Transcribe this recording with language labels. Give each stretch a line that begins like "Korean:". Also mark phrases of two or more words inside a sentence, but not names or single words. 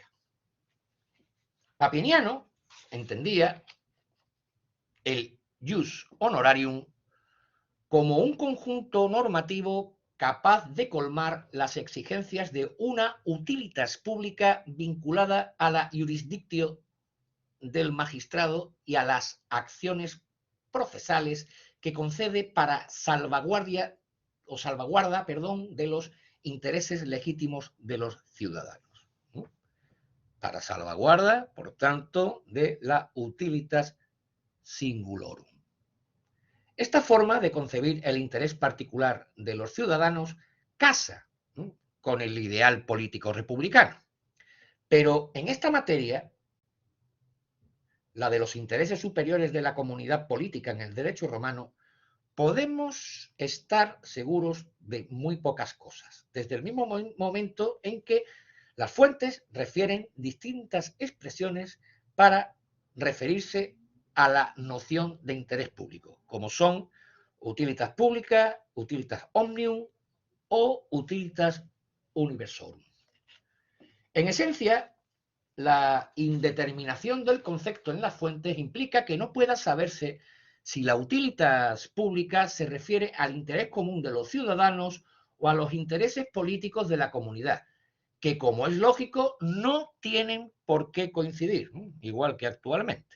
Spanish: Papiniano entendía el
Latin: ius honorarium
Spanish: como un conjunto normativo capaz de colmar las exigencias de una
Latin: utilitas pública
Spanish: vinculada a la jurisdictio del magistrado y a las acciones procesales que concede para salvaguarda de los intereses legítimos de los ciudadanos. Para salvaguarda, por tanto, de la
Latin: utilitas singulorum.
Spanish: Esta forma de concebir el interés particular de los ciudadanos casa con el ideal político republicano. Pero en esta materia, la de los intereses superiores de la comunidad política en el derecho romano, podemos estar seguros de muy pocas cosas, desde el mismo momento en que las fuentes refieren distintas expresiones para referirse a la noción de interés público, como son
Latin: utilitas publica, utilitas omnium
Spanish: o
Latin: utilitas universorum.
Spanish: En esencia, la indeterminación del concepto en las fuentes implica que no pueda saberse si la
Latin: utilitas pública
Spanish: se refiere al interés común de los ciudadanos o a los intereses políticos de la comunidad, que, como es lógico, no tienen por qué coincidir, igual que actualmente.